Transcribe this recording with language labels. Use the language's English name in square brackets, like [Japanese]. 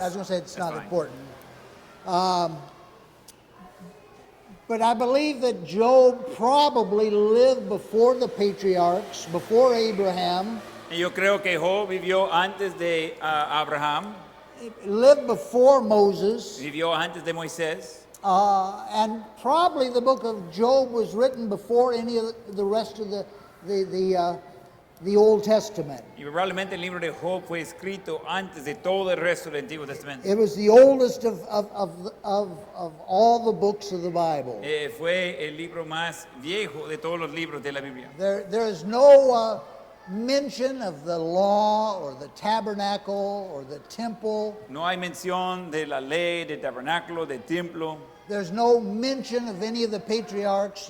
[English] I was going to say it's not fine. important. But I believe that Job probably lived before the patriarchs, before Abraham. [Spanish] Y yo creo que Job vivió antes de Abraham. [English] Lived before Moses. [Spanish] Vivió antes de Moisés. [English] And probably the book of Job was written before any of the rest of the the Old Testament. [Spanish] Y probablemente el libro de Job fue escrito antes de todo el resto del Antiguo Testamento. [English] It was the oldest of all the books of the Bible. [Spanish] Fue el libro más viejo de todos los libros de la Biblia. [English] There is no mention of the law or the tabernacle or the temple. [Spanish] No hay mención de la ley, del tabernáculo, del templo. [English] There's no mention of any of the patriarchs.